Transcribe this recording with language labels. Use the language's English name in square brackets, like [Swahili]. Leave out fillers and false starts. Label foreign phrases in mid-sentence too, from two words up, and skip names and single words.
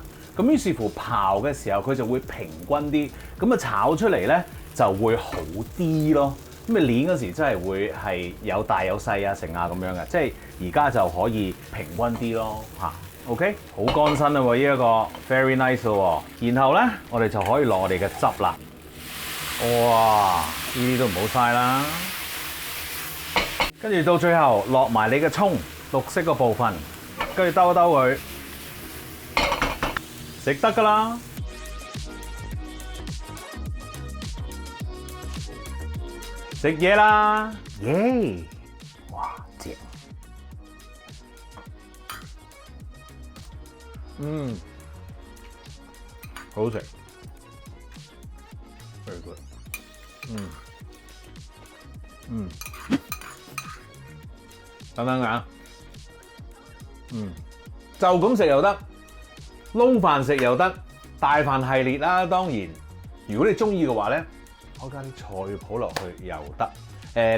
[Cantonese] 咁於是乎刨嘅時候佢就會平均啲，咁啊炒出嚟咧就會好啲咯。咁你攣嗰時真係會係有大有細啊成啊咁樣嘅，即係而家就可以平均啲咯嚇。OK， 好乾身啦喎，呢一個 [English] very nice [Cantonese] 咯喎。然後咧我哋就可以落我哋嘅汁啦。哇！呢啲都唔好嘥啦。跟住到最後落埋你嘅葱，綠色個部分，跟住兜一兜佢，食得㗎啦。食嘢啦，耶！哇，正！好食 ， [English] very good。 [Cantonese] 等等㗎，就咁食又得，撈飯食又得，大飯系列啦。當然，如果你中意嘅話咧，我加啲菜脯落去又得。